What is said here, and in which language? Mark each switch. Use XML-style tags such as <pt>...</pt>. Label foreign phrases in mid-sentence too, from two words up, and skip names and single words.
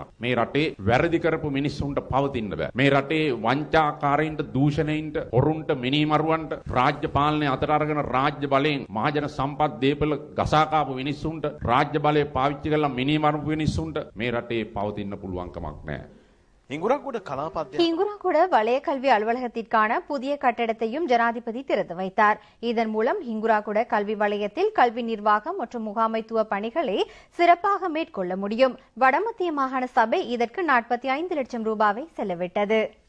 <si>මේ රටේ වැරදි කරපු මිනිස්සුන්ට පවතින්න බෑ. මේ රටේ වංචාකාරයින්ට, දූෂණයින්ට, හොරුන්ට, මිනිමරුවන්ට රාජ්‍ය පාලනය අතර අරගෙන රාජ්‍ය බලයෙන් මහජන සම්පත් දේපල ගසා කාපු මිනිස්සුන්ට රාජ්‍ය බලය පාවිච්චි කරලා මිනිමරුපු මිනිස්සුන්ට මේ රටේ පවතින්න පුළුවන්කමක් නැහැ.</si> <ta>ஹிங்குராகுட வலய கல்வி அலுவலகத்திற்கான புதிய கட்டடத்தையும் ஜனாதிபதி திறந்து வைத்தார். இதன் மூலம் ஹிங்குராகுட கல்வி வலயத்தில் கல்வி நிர்வாகம் மற்றும் முகாமைத்துவ பணிகளை சிறப்பாக மேற்கொள்ள முடியும். வடமத்திய மாகாண சபை இதற்கு 45 லட்சம் ரூபாவை செலவிட்டது.</ta>